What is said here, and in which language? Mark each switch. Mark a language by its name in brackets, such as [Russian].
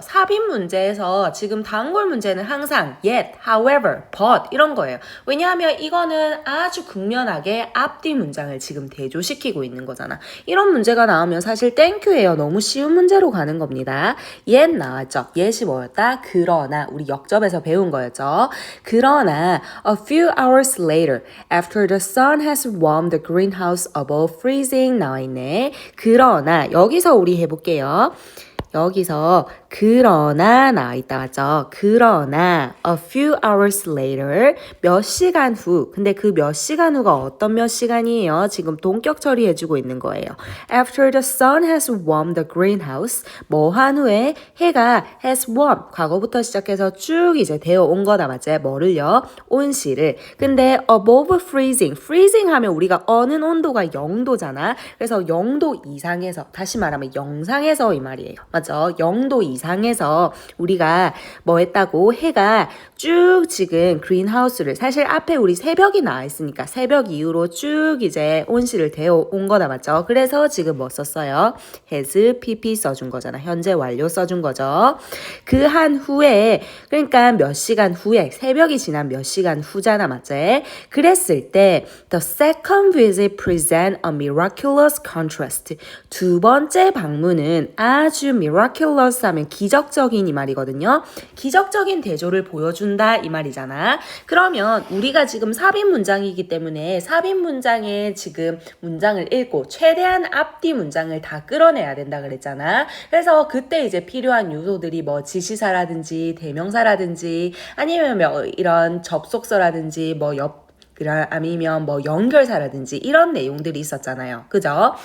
[Korean] 삽입 문제에서 지금 단골 문제는 항상 yet, however, but 이런 거예요. 왜냐하면 이거는 아주 극명하게 앞뒤 문장을 지금 대조시키고 있는 거잖아. 이런 문제가 나오면 사실 땡큐예요. 너무 쉬운 문제로 가는 겁니다. yet 나왔죠. yet이 뭐였다? 그러나 우리 역접에서 배운 거였죠. 그러나 [English] a few hours later, after the sun has warmed the greenhouse above freezing [Korean] 나와 있네. 그러나 여기서 우리 해볼게요. 여기서 그러나 나와 있다 맞죠? 그러나 [English] a few hours later [Korean] 몇 시간 후 근데 그 몇 시간 후가 어떤 몇 시간이에요? 지금 동격 처리해주고 있는 거예요. [English] After the sun has warmed the greenhouse [Korean] 뭐 한 후에 해가 has warmed 과거부터 시작해서 쭉 이제 되어 온 거다 맞지? 뭐를요? 온실을 근데 [English] above freezing [Korean] freezing 하면 우리가 어는 온도가 0도잖아. 그래서 0도 이상에서 다시 말하면 영상에서 이 말이에요. 맞죠? 0도 이상에서 우리가 뭐 했다고 해가 쭉 지금 그린하우스를 사실 앞에 우리 새벽이 나와 있으니까 새벽 이후로 쭉 이제 온실을 데워 온 거다 맞죠? 그래서 지금 뭐 썼어요? has pp 써준 거잖아. 현재 완료 써준 거죠. 그 한 후에 그러니까 몇 시간 후에 새벽이 지난 몇 시간 후잖아 맞지? 그랬을 때 [English] the second visit present a miraculous contrast [Korean] 두 번째 방문은 아주 miraculous 하면 기적적인 이 말이거든요. 기적적인 대조를 보여준다 이 말이잖아. 그러면 우리가 지금 삽입 문장이기 때문에 삽입 문장에 지금 문장을 읽고 최대한 앞뒤 문장을 다 끌어내야 된다 그랬잖아. 그래서 그때 이제 필요한 요소들이 뭐 지시사라든지 대명사라든지 아니면 뭐 이런 접속사라든지 뭐 아니면 뭐 연결사라든지 이런 내용들이 있었잖아요. 그죠?